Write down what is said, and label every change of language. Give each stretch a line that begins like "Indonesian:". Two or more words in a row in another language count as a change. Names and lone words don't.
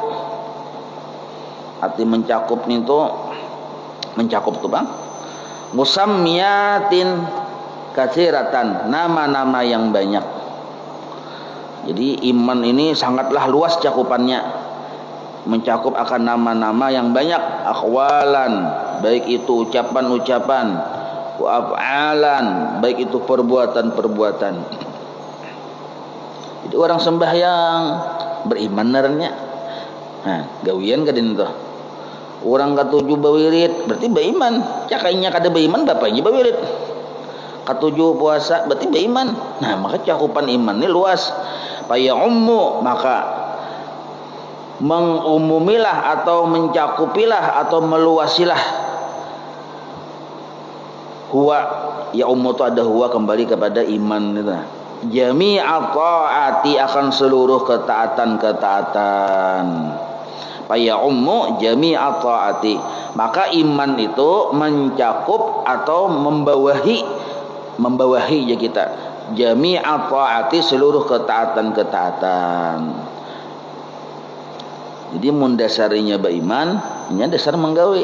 Indonesian: Arti mencakup itu Bang,
Arabic: مسمياتٍ كثيرةً,
Indonesian: nama-nama yang banyak. Jadi iman ini sangatlah luas cakupannya, mencakup akan nama-nama yang banyak. Akhwalan, baik itu ucapan-ucapan,
Arabic: وأفعالاً,
Indonesian: baik itu perbuatan-perbuatan.
Banjar: Jadi orang sembahyang beriman narnya. Nah, gawian kadin tuh. Orang katujuh bawirid berarti beriman. Cakainya kada beriman bapaknya bawirid. Ketujuh puasa berarti beriman.
Indonesian: Nah, maka cakupan iman ini luas.
Arabic: فيعمّ,
Indonesian: maka mengumumilah atau mencakupilah atau meluasilah. Huwa,
Arabic: يعمّ
Indonesian: itu ada huwa kembali kepada iman itu.
Arabic: جميع الطاعات,
Indonesian: akan seluruh ketaatan-ketaatan.
Arabic: فيعمّ جميع الطاعات,
Indonesian: maka iman itu mencakup atau membawahi ya kita,
Arabic: جميع الطاعات,
Indonesian: seluruh ketaatan-ketaatan.
Banjar: Jadi mun dasarinya beriman, ini dasar menggawe.